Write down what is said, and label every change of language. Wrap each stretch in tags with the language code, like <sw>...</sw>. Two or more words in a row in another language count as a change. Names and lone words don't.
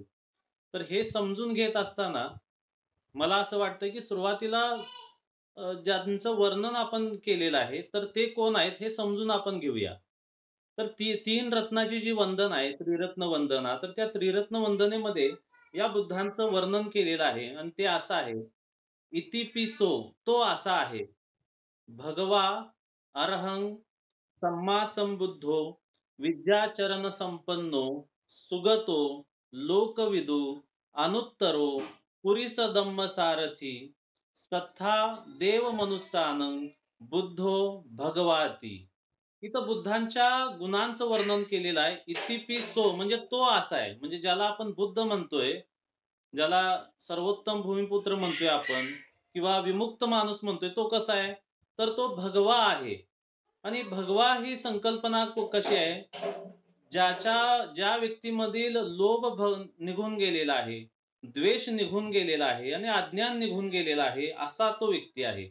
<mr>तर हे समजून घेत असताना मला असं वाटतं, की सुरुवातीला ज्यांचं वर्णन आपण केलेलं आहे, तर ते कोण आहेत हे समजून आपण घेऊया. तर तीन रत्नाची जी वंदन आहे, त्रिरत्न वंदना, तर त्या त्रिरत्न वंदनेमध्ये या बुद्धांचं वर्णन केलेलं आहे आणि ते असं आहे, इतिपिसो तो असा आहे,</mr> <pi>भगवा अरहं सम्मा संबुद्धो विद्याचरण संपन्नो सुगतो लोकविदू अनुत्तरो पुरीसदम्म सारथी सत्था देव मनुष्यानं बुद्धो भगवाती.</pi> <mr>इथं बुद्धांच्या गुणांचं वर्णन केलेलं आहे. इतिपिसो म्हणजे तो असा आहे, म्हणजे ज्याला आपण बुद्ध म्हणतोय, ज्याला सर्वोत्तम भूमिपुत्र म्हणतोय आपण किंवा विमुक्त माणूस म्हणतोय, तो कसा आहे, तर तो भगवा आहे. आणि भगवा ही संकल्पना कशी आहे, ज्या व्यक्तीमधील निघून गेलेला आहे, द्वेष निघून गेलेला आहे आणि अज्ञान निघून गेलेला आहे, असा तो व्यक्ती आहे.</mr>